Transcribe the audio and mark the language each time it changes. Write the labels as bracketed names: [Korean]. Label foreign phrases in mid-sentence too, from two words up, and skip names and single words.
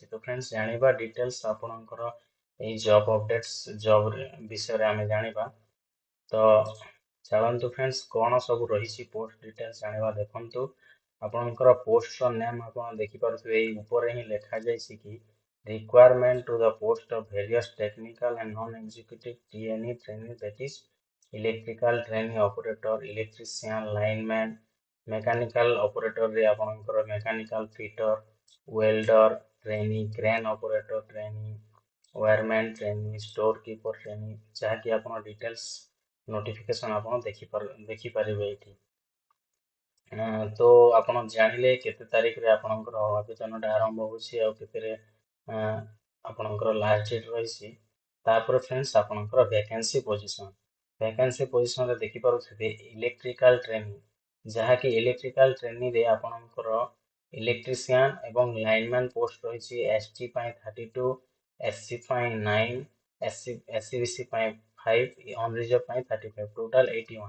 [Odia] ତ ଫ୍ରେଣ୍ଡ୍ସ ଜାଣିବା ଡିଟେଲ୍ସ ଆପଣଙ୍କର ଏ [English] job updates [Odia] ଜବ୍ ବିଷୟ ରେ ଆମେ ଜାଣିବା। ତ ଚାଲନ୍ତୁ ଫ୍ରେଣ୍ଡ୍ସ କେଉଁ ସବୁ ରହିଛି [English] post details [Odia] ଜାଣିବା। ଦେଖନ୍ତୁ ଆପଣଙ୍କର ପୋଷ୍ଟ ର ନେମ ଆପଣ ଦେଖି ପାରୁଥିବେ ଏ ଉପର ହିଁ ଲେଖା ଯାଇଛି କି [English] requirement to the post of various technical and non-executive TNE training, that is electrical training operator, electrician, lineman, mechanical operator [Odia] ରେ ଆପଣଙ୍କର [English] mechanical fitter, welder training, crane operator training, wireman training, store keeper training [Odia] ଯେଉଁଠି କି ଆପଣ [English] details notification [Odia] ଆପଣ ଦେଖି ପାରିବେ ଏଠି। ତ ଆପଣ ଜାଣିଲେ କେତେ ତାରିଖ ରେ ଆପଣଙ୍କର ଆବେଦନ ଟା ଆରମ୍ଭ ହେଉଛି ଆଉ କେତେ ରେ ଆପଣଙ୍କର [English] last date [Odia] ରହିଛି। ତାପରେ ଫ୍ରେଣ୍ଡ୍ସ ଆପଣଙ୍କର [English] vacancy position [Odia] ରେ ଦେଖି ପାରୁଥିବେ [English] electrical training [Odia] ଯେଉଁଠି କି [English] electrical training [Odia] ରେ ଆପଣଙ୍କର ଇଲେକ୍ଟ୍ରିସିଆନ ଏବଂ [English] lineman post [Odia] ରହିଛି ST ପାଇଁ 32 SC ପାଇଁ 9 SCBC ପାଇଁ 5 ଅନରିଜର୍ଭ ପାଇଁ 35 ଟୋଟାଲ 81।